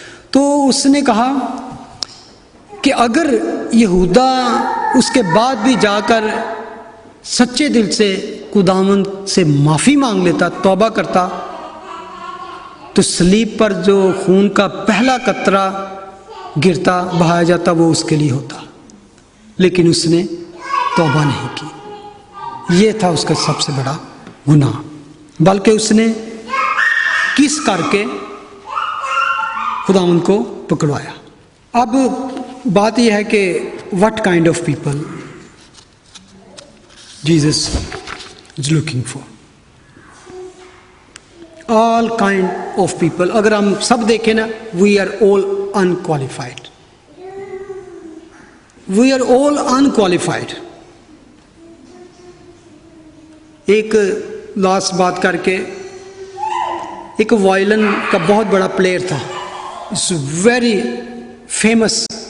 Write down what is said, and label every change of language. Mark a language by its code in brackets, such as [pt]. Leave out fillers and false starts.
[ur] تو اس نے کہا کہ اگر یہودا اس کے بعد بھی جا کر سچے دل سے خداوند سے معافی مانگ لیتا، توبہ کرتا، تو صلیب پر جو خون کا پہلا قطرہ گرتا، بہایا جاتا، وہ اس کے لیے ہوتا. لیکن اس نے توبہ نہیں کی. یہ تھا اس کا سب سے بڑا گناہ. بلکہ اس نے کس کر کے خداوند کو پکڑوایا. اب بات یہ ہے کہ [en] what kind of people Jesus is looking for. All kind of people. [ur] اگر ہم سب دیکھیں نا, [en] we are all unqualified. We are all unqualified. [ur] ایک لاسٹ بات کر کے, ایک وائلن کا بہت بڑا پلیئر تھا, [en] It's very famous.